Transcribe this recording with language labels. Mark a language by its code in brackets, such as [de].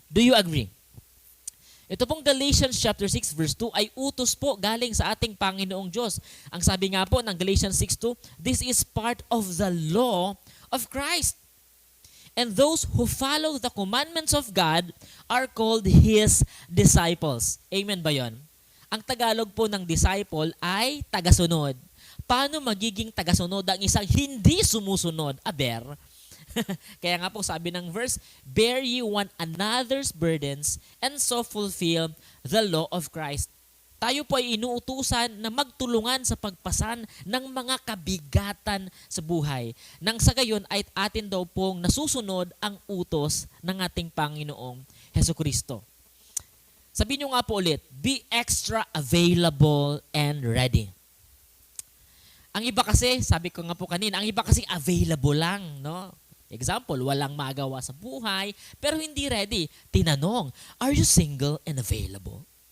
[en] Do you agree? [tl] Ito pong Galatians chapter 6 verse 2 ay utos po galing sa ating Panginoong Diyos. Ang sabi nga po ng Galatians 6:2, [en] this is part of the law of Christ. And those who follow the commandments of God are called His disciples. [tl] Amen ba yon? Ang Tagalog po ng disciple ay tagasunod. Paano magiging tagasunod ang isang hindi sumusunod? Aber. Kaya nga po sabi ng [en] verse, bear ye one another's burdens and so fulfill the law of Christ. [tl] Tayo po ay inuutusan na magtulungan sa pagpasan ng mga kabigatan sa buhay. Nang sa gayon ay atin daw pong nasusunod ang utos ng ating Panginoong Hesukristo. Sabihin nyo nga po ulit, [en] be extra available and ready. [tl] Ang iba kasi, sabi ko nga po kanina, ang iba kasi available lang, no? Example, walang magawa sa buhay, pero hindi ready. Tinanong, [en] are you single and available?